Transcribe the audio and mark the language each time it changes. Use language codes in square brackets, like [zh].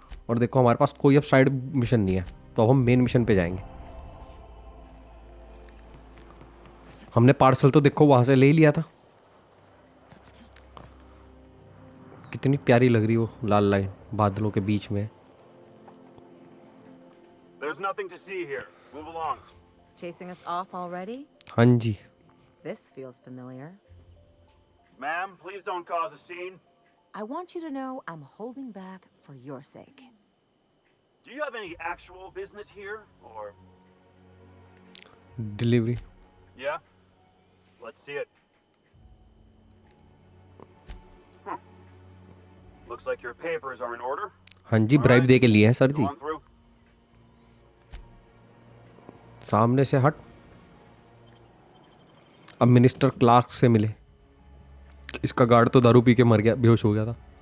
[hi] और देखो हमारे पास कोई अब साइड मिशन नहीं है, तो अब हम मेन मिशन पे जाएंगे. हमने पार्सल तो देखो वहां से ले ही लिया था. कितनी प्यारी लग रही वो लाल लाइन बादलों के बीच में. [en] There's nothing to see here. Move along. Chasing us off already? [hi] हाँ जी. [en] This feels familiar. Ma'am, please don't cause a scene. I want you to know I'm holding back for your sake. Do you have any actual business here, or... delivery. Yeah? Let's see it. Looks like your papers are in order. [hi] हाँ जी, bribe दे के लिए है sir ji. [en] Go on through. [hi] सामने से हट. अब minister Clark से मिले. इसका गार्ड तो दारू पी के मर गया, बेहोश हो गया था.